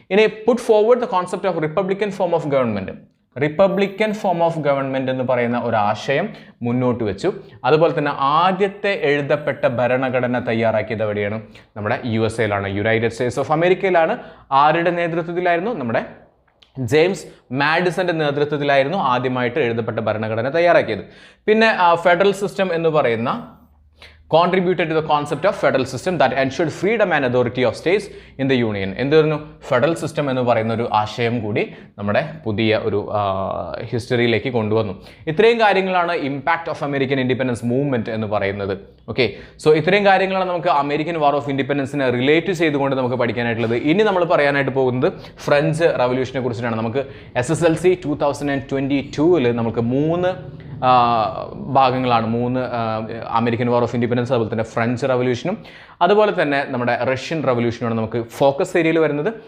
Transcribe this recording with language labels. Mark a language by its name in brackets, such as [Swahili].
[Malayalam] ഇനി [English] Put forward the concept of republican form of government. [Malayalam] Republican form of government എന്ന് പറയുന്ന ഒരു ആശയം മുന്നോട്ട് വെച്ചു. അതുപോലെ തന്നെ ആദ്യത്തെ എഴുതപ്പെട്ട ഭരണഘടന തയ്യാറാക്കിയത് എവിടെയാണ്? നമ്മുടെ USA-ലാണ്, യുണൈറ്റഡ് സ്റ്റേറ്റ്സ് ഓഫ് അമേരിക്കയിലാണ്. ആരുടെ നേതൃത്വത്തിലായിരുന്നു? നമ്മുടെ ജെയിംസ് മാഡിസന്റെ നേതൃത്വത്തിലായിരുന്നു ആദ്യമായിട്ട് എഴുതപ്പെട്ട ഭരണഘടന തയ്യാറാക്കിയത്. പിന്നെ ഫെഡറൽ സിസ്റ്റം എന്ന് പറയുന്ന [English] contributed to the concept of federal system that ensured freedom and authority of states in the union. [Malayalam] എന്തായിരുന്നു? ഫെഡറൽ സിസ്റ്റം എന്ന് പറയുന്ന ഒരു ആശയം കൂടി നമ്മുടെ പുതിയ ഒരു ഹിസ്റ്ററിയിലേക്ക് കൊണ്ടുവന്നു. ഇത്രയും കാര്യങ്ങളാണ് impact of American independence movement എന്ന് പറയുന്നത്. ഓക്കെ, സോ ഇത്രയും കാര്യങ്ങളാണ് നമുക്ക് അമേരിക്കൻ വാർ ഓഫ് ഇൻഡിപെൻഡൻസിനെ റിലേറ്റ് ചെയ്തുകൊണ്ട് നമുക്ക് പഠിക്കാനായിട്ടുള്ളത്. ഇനി നമ്മൾ പറയാനായിട്ട് പോകുന്നത് ഫ്രഞ്ച് റവല്യൂഷനെ കുറിച്ചിട്ടാണ്. നമുക്ക് SSLC 2022-ൽ നമുക്ക് 3 ഭാഗങ്ങളാണ്, 3 അമേരിക്കൻ വാർ ഓഫ് ഇൻഡിപെൻഡൻസ്, അതുപോലെ തന്നെ ഫ്രഞ്ച് റവല്യൂഷനും അതുപോലെ തന്നെ നമ്മുടെ റഷ്യൻ റവല്യൂഷനുമാണ് നമുക്ക് ഫോക്കസ് ഏരിയയിൽ വരുന്നത്.